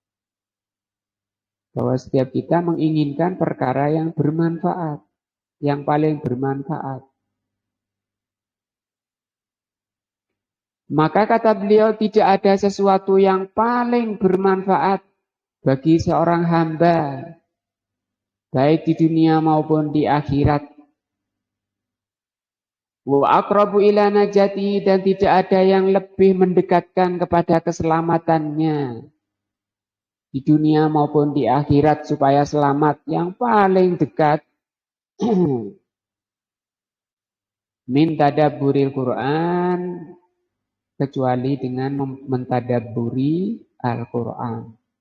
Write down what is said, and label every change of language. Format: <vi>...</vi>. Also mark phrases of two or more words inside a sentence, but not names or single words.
<id>Bahwa setiap kita menginginkan perkara yang bermanfaat, yang paling bermanfaat. Maka kata beliau, tidak ada sesuatu yang paling bermanfaat bagi seorang hamba, baik di dunia maupun di akhirat.</id> <ar>وأقرب إلى نجاته,</ar> <id>dan tidak ada yang lebih mendekatkan kepada keselamatannya di dunia maupun di akhirat, supaya selamat yang paling dekat</id> <ar>من تدبر القرآن,</ar> <id>kecuali dengan mentadabburi Al-Quran.</id>